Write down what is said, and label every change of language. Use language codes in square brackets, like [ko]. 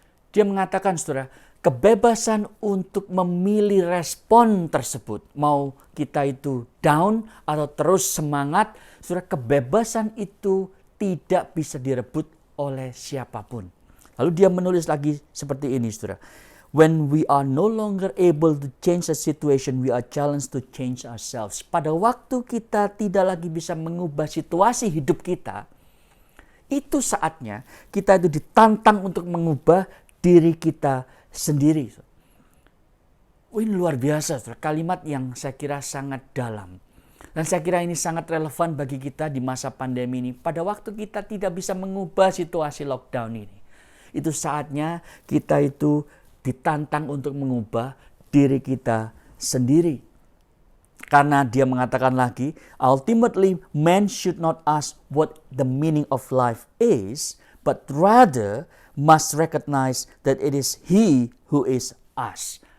[id] Dia mengatakan, saudara, kebebasan untuk memilih respon tersebut, mau kita itu down atau terus semangat, saudara, kebebasan itu tidak bisa direbut oleh siapapun. Lalu dia menulis lagi seperti ini, saudara. [en] When we are no longer able to change a situation, we are challenged to change ourselves. [id] Pada waktu kita tidak lagi bisa mengubah situasi hidup kita, itu saatnya kita itu ditantang untuk mengubah diri kita sendiri. Ini luar biasa, saudara. Kalimat yang saya kira sangat dalam. Dan saya kira ini sangat relevan bagi kita di masa pandemi ini. Pada waktu kita tidak bisa mengubah situasi lockdown ini, itu saatnya kita itu ditantang untuk mengubah diri kita sendiri. Karena dia mengatakan lagi, [en] ultimately man should not ask what the meaning of life is, but rather must recognize that it is he who is us.